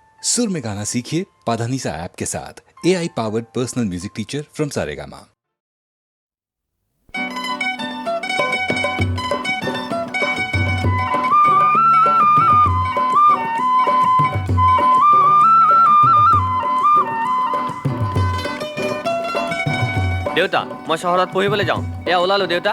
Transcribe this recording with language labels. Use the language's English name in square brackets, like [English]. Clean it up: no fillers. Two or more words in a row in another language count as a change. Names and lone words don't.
[Hindi] सुर में गाना सीखिए पाधानीसा ऐप के साथ। [English] AI powered personal music teacher from [Hindi] सारेगामा। [Assamese] দেউতা মই চহৰত পঢ়িবলৈ যাওঁ। এয়া ওলালো দেউতা।